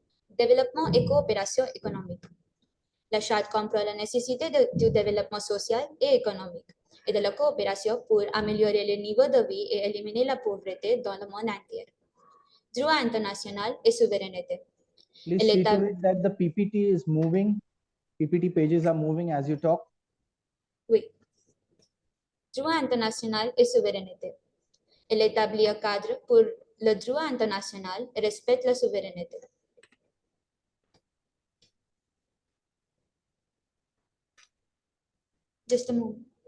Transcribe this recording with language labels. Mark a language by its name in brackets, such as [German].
[French] Développement et coopération économique. La Charte comprend la nécessité du développement social et économique et de la coopération pour améliorer le niveau de vie et éliminer la pauvreté dans le monde entier. Droit international et souveraineté. [English] Please see to it that the PPT is moving. PPT pages are moving as you talk. [French] Oui. Droit international et souveraineté. Elle établit un cadre pour le droit international et respecte la souveraineté. [English] Just a moment.